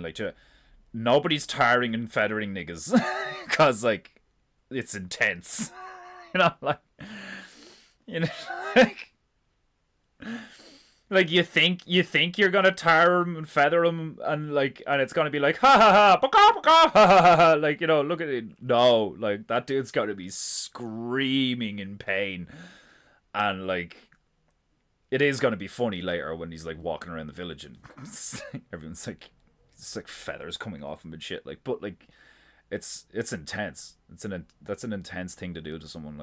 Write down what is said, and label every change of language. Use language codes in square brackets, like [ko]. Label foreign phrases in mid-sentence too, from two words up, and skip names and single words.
[en] Like, nobody's tarring and feathering niggas because, like, it's intense. You know, like, you know, like you think you're gonna tar him and feather him, and like, and it's gonna be like, ha ha ha, baka, baka, ha ha ha, like, you know, look at it. No, like, that dude's gotta be screaming in pain, and like, it is going to be funny later when he's like walking around the village and everyone's like, it's like feathers coming off him and shit. Like, but like, it's intense. That's an intense thing to do to someone.